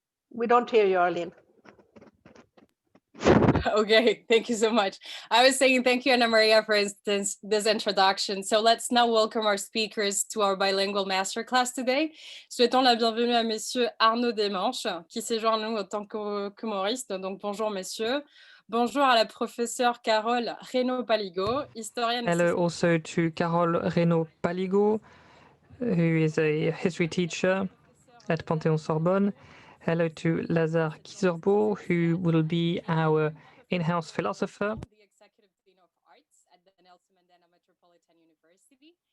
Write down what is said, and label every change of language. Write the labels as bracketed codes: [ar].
[en] We don't hear you, Arlene. Okay, thank you so much. I was saying thank you, Ana Maria, for instance, this introduction. So let's now welcome our speakers to our bilingual masterclass today. [fr] Souhaitons la bienvenue à Monsieur Arnaud Desmanches, qui séjourne à nous en tant qu'humoriste. Donc bonjour, messieurs. Bonjour à la professeure Carole Reynaud-Paligot, historienne. [en] Hello also to Carole Reynaud-Paligot, who is a history teacher at Panthéon-Sorbonne. Hello to Lazare Kizerbo, who will be our in-house philosopher. The Executive Dean of Arts at the Nelson Mandela Metropolitan University.